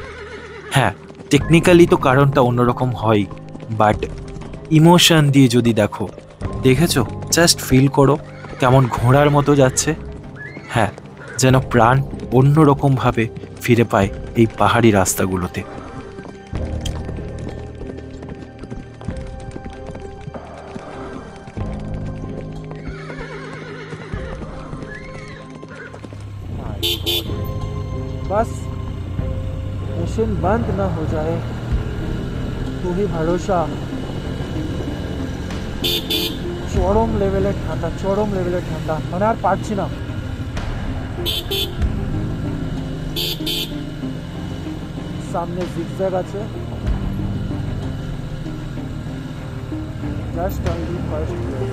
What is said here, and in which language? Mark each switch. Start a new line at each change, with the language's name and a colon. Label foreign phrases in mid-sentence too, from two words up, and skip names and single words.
Bangla: হ্যাঁ, টেকনিক্যালি তো কারণটা অন্যরকম হয়,
English: but emotion
Bangla: দিয়ে যদি দেখেছো,
English: just feel
Bangla: করো কেমন ঘোড়ার মতো যাচ্ছে। হ্যাঁ, যেন প্রাণ অন্যরকমভাবে ফিরে পায় এই পাহাড়ি রাস্তাগুলোতে।
Hindi: बस मशीन बंद ना हो जाए, तू ही भरोसा।
Bangla: চরম লেভেলের ঠান্ডা, চরম লেভেলের ঠান্ডা, মানে আর পারছি না। সামনে জিগজ্যাগ আছে,
English: just only first gear.